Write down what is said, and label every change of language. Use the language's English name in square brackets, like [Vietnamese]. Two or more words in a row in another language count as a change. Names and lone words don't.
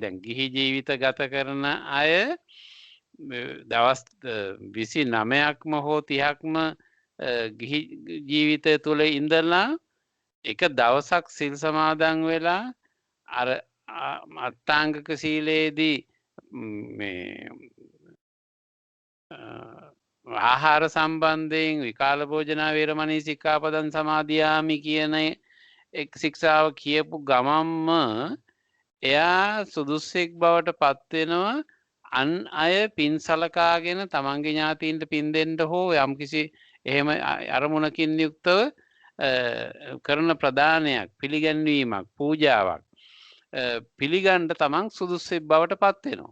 [Sinhala] දැන් ගිහි ජීවිත ගත කරන අය දවස් 29ක්ම හෝ 30ක්ම ගිහි ජීවිතය තුළ ඉඳලා එක දවසක් සිල් සමාදන් වෙලා අර අට්ටාංගික සීලේදී මේ ආහාර සම්බන්ධයෙන් [Pali] විකාල භෝජනා වේරමණී සික්ඛාපදං සමාදියාමි [Sinhala] කියන එක් ශික්ෂාව කියපු ගමම්ම එයා සුදුස්සෙක් බවට පත් වෙනවා. අන් අය පින් සලකාගෙන තමන්ගේ ඥාතීන්ට පින් දෙන්න හෝ යම්කිසි එහෙම අරමුණකින් යුක්තව කරන ප්‍රදානයක් පිළිගැන්වීමක් පූජාවක් පිළිගන්න තමන් සුදුස්සෙක් බවට පත් වෙනවා.